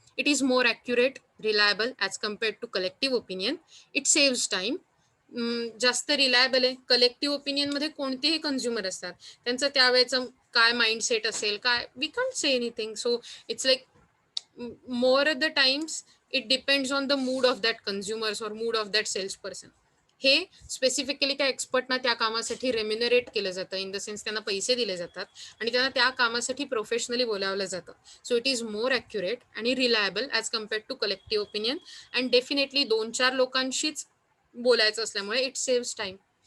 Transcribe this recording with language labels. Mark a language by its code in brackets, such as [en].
[en] It is more accurate, reliable as compared to collective opinion. It saves time, [mr] जास्त reliable आहे. Collective opinion मध्ये कोणतेही consumer असतात, त्यांचं त्यावेळेचं काय माइंडसेट असेल काय, [en] We can't say anything. So it's like more at the times it depends on the mood of that consumers or mood of that salesperson. [mr] हे स्पेसिफिकली त्या एक्सपर्टना त्या कामासाठी रेम्युनरेट केलं जातं, इन द सेन्स त्यांना पैसे दिले जातात आणि त्यांना त्या कामासाठी प्रोफेशनली बोलावलं जातं. [en] so it is more accurate [mr] आणि [en] Reliable as compared to collective opinion. And definitely [mr] 2-4 लोकांशीच बोलायचं असल्यामुळे [en] It saves time.